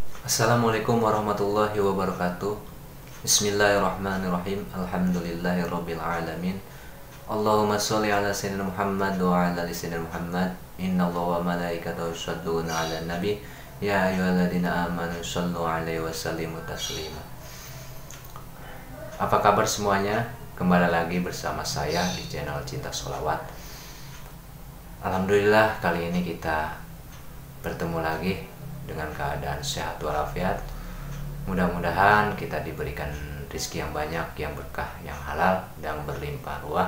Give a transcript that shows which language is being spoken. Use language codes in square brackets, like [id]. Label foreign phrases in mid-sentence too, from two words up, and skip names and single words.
[ar] السلام عليكم ورحمة الله وبركاته. بسم الله الرحمن الرحيم. الحمد لله رب العالمين. اللهم صل على سيدنا محمد وعلى آل سيدنا محمد. إن الله وملائكته يصلون على النبي. يا أيها الذين آمنوا صلوا عليه وسلموا تسليما. [id] Apa kabar semuanya? Kembali lagi bersama saya di channel Cinta Sholawat. Alhamdulillah kali ini kita bertemu lagi dengan keadaan sehat walafiat. Mudah-mudahan kita diberikan rezeki yang banyak, yang berkah, yang halal, dan berlimpah ruah.